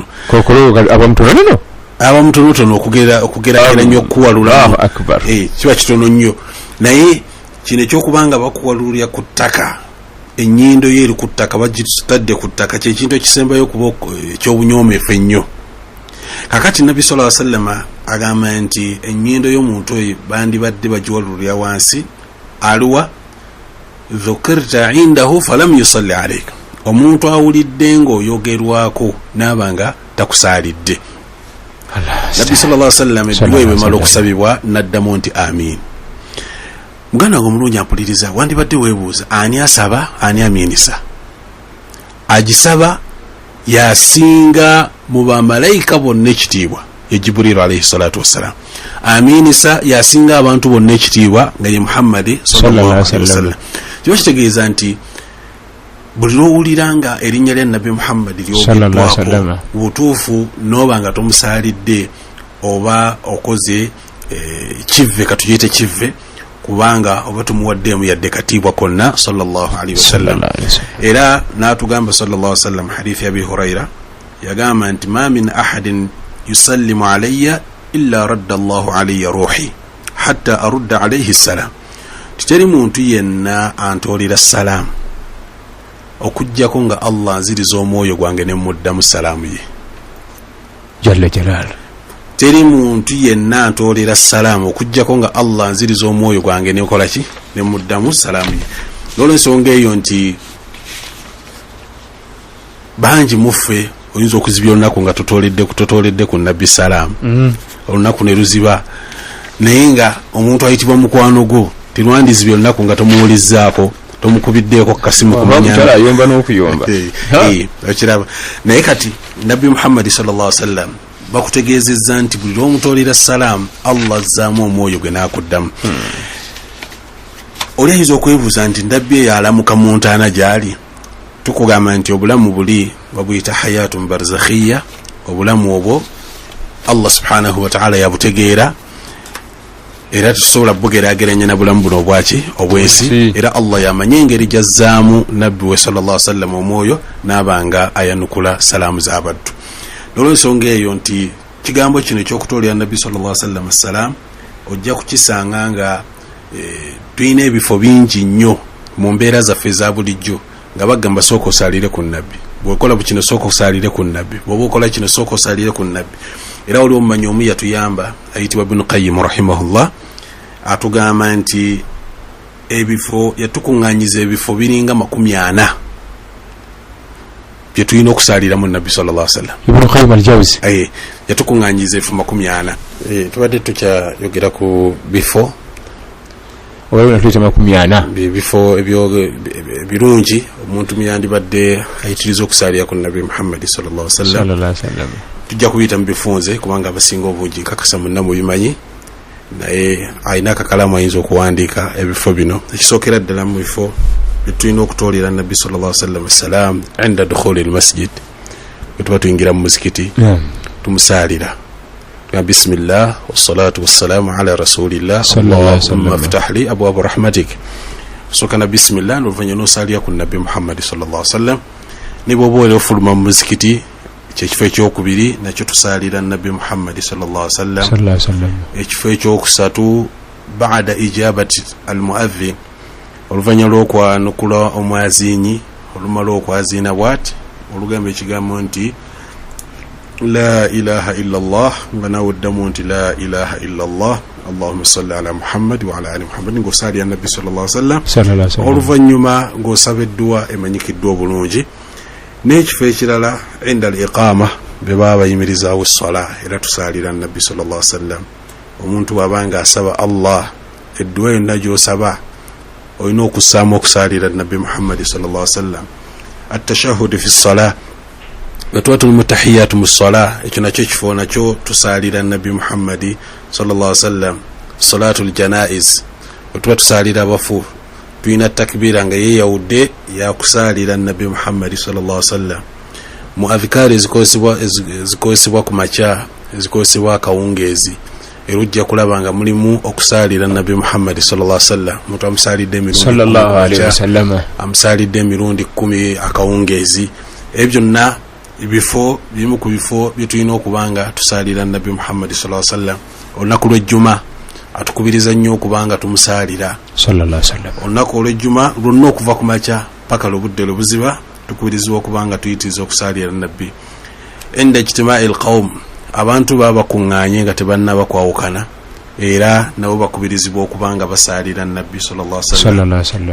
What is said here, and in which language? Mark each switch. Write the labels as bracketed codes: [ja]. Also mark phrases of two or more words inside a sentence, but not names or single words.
[lg] Kookolo aba mutonotono okugeragera nnyo okuwalula, kiba kitono nnyo. Naye kino ekyokubanga bakuwalulira ku ttaka, ennyindo ye eri ku ttaka, bagitadde ku ttaka, kyekintu ekisembayo okuba eky'obunyoomefu ennyo. Kakati nabbi [ar] صلى الله عليه وسلم [lg] agamba nti ennyindo y'omuntu oyo bandibadde bagiwalulira wansi [ar] ألوا ذكرت عنده فلم يصل عليك, [lg] omuntu awulidde ng'oyogerwako n'abanga takusaalidde. Nabbi [ar] صلى الله عليه وسلم [lg] edduwa bwe mala okusabibwa n'addamu nti amin. Muganda omulungi ampuliriza, wandibadde weebuuza ani asaba ani amiinisa? Agisaba yasinga mu bamalayika bonna ekitiibwa ye Jibril [ar] عليه الصلاة والسلام. [lg] Amiinisa yasinga abantu bonna ekitiibwa nga ye Muhammad [ar] صلى الله عليه وسلم. [lg] Kiba kitegeeza nti buli lwowulira nga erinnya lya nabbi Muhammad lyogeddwako butuufu n'oba nga tomusaalidde oba okoze kivve, katuyite kivve, kubanga oba tumuwaddeemu yadde katiibwa konna [ar] صلى الله عليه وسلم. [lg] Era n'atugamba [ar] صلى الله عليه وسلم [lg] hadithi ya Abi Huraira yagamba nti [ar] ما من أحد يسلم علي إلا رد الله علي روحي حتى أرد عليه السلام. [lg] Titeri muntu yenna antoolera salaamu okujjako nga Allah nziriza omwoyo gwange ne muddamu salaamu ye [ar] جل جلاله. [lg] teri muntu yenna ntolera salaamu okujjako nga Allah nziriza omwoyo gwange nekola ki ne muddamu salaamu ye. Olw'ensonga eyo nti bangi muffe oyinza okuzibya olunaku nga totoledde ku nabbi salaamu olunaku ne luziba, naye nga omuntu ayitibwa mukwano gwo tirwandizibya olunaku nga tomuwulizzaako tomukubiddeeko kasimu kumanyana ayomba n'okuyomba okiraba. Naye kati nabbi Muhammad [ar] صلى الله عليه وسلم [lg] bakutegeezezza nti buli lw'omutolera salaamu Allah azzaamu omwoyo gwe n'akuddamu. Oli ayinza okwebuuza nti nabbi eyo alamuka mu ntaana gy'ali? Tukugamba nti obulamu buli babuyita [ar] حياة برزخية, [lg] obulamu obwo Allah [ar] سبحانه وتعالى [lg] yabutegeera era tusobola bugeraageranya na bulamu buno obwaki obwensi, era Allah yamanye engeri jazzaamu nabbi we [ar] صلى الله عليه وسلم [lg] omwoyo n'abanga ayanukula salaamu z'abaddu. N'olw'ensonga eyo nti kigambo kino eky'okutolera nabbi [ar] صلى الله عليه وسلم [lg] salaam ojja kukisanga nga tulina ebifo bingi nnyo mu mbeera zaffe eza bulijjo nga bagamba sooka osaalire ku nabbi, bw'okola kino sooka osaalire ku nabbi, bw'oba okola kino sooka osaalire ku nabbi. Era oli omumanyi omu yatuyamba ayitibwa Ibn Qayyim rahimahullah atugamba nti ebifo yatukuŋŋanyiza ebifo biringa 40 bye tulina okusaaliramu nabbi [ar] صلى الله عليه وسلم. [lg] Ibn Qayyim al-Jawzi yatukuŋŋanyiza ebifo 40. Tubadde tukyayogera ku bifo olabona tuyita 40 bifo ebyo birungi omuntu myandibadde ayitiriza okusaalira ku nabbi Muhammad [ar] صلى الله عليه وسلم. [lg] Tujja kubiyita mu bifunze kubanga abasinga obungi nkakasa munna mu bimanyi, naye alina akakalamu ayinza okuwandiika ebifo bino. Ekisookera ddala mu bifo byetulina okutoolera nabbi [ar] صلى الله عليه وسلم [lg] salaam [ar] عند دخول المسجد, [lg] bwe tuba tuyingira mu muzikiti tumusaalira [ar] بسم الله والصلاة والسلام على رسول الله اللهم افتح لي أبواب رحمتك. [lg] Sokana bismillah n'oluvannyuma n'osaalira ku nabbi Muhammad [ar] صلى الله عليه وسلم. [lg] Ne bw'oba oli ofuluma mu muzikiti ekifo ekyokubiri nakyo tusaalira nabbi Muhammad [ar] صلى الله عليه وسلم. [lg] Ekifo ekyokusatu [ar] بعد إجابة المؤذن, [lg] oluvannyuma lw'okwanukula omwazinyi olumala okwaziina bw'ati olugamba ekigambo nti [ar] لا إله إلا الله [lg] nga nawe oddamu nti [ar] لا إله إلا الله اللهم صل على محمد وعلى آل محمد [lg] ng'osaalira nabbi [ar] صلى الله عليه وسلم. [lg] Oluvannyuma ng'osaba edduwa emanyikiddwa obulungi. N'ekifo ekirala [ar] عند الإقامة [lg] be baba bayimirizaawo essala era tusaalira nabbi [ar] صلى الله عليه وسلم. [lg] Omuntu bw'abanga asaba Allah edduwa yonna gy'osaba olina okussaamu okusaalira nabbi Muhammad [ar] صلى الله عليه وسلم. التشهد في الصلاة [lg] watuwa tuli mutahiyatu mu ssala, ekyo nakyo ekifo nakyo tusaalira nabbi Muhammad [ar] صلى الله عليه وسلم. صلاة الجنائز [lg] watuwa tusaalira abafu tulina takbira nga yeeyawudde yakusaalira nabbi Muhammad [ar] صلى الله عليه وسلم. [lg] Mu adhikari ezikozesebwa ku makya ezikozesebwa akawungeezi era ojja kulaba nga mulimu okusaalira nabbi Muhammad [ar] صلى الله عليه وسلم. [lg] Omuntu amusaalidde emirundi [ar] صلى الله عليه وسلم [lg] amusaalidde emirundi 10 akawungeezi. Ebyo byonna ebifo bimu ku bifo bye tulina okubanga tusaalira nabbi Muhammad [ar] صلى الله عليه وسلم. [lg] Olunaku lw'ejjuma atukubiriza nnyo okubanga tumusaalira [ar] صلى الله عليه وسلم. [lg] Olunaku olw'ejjuma lwonna okuva ku makya paka lubudde lubuziba tukubirizibwa okubanga tuyitiriza okusaalira nabbi. [ar] عند اجتماع القوم, [lg] abantu baba kuŋŋaanye nga tebannaba kwawukana era nabo bakubirizibwa okubanga basaalira nabbi [ar] صلى الله عليه وسلم.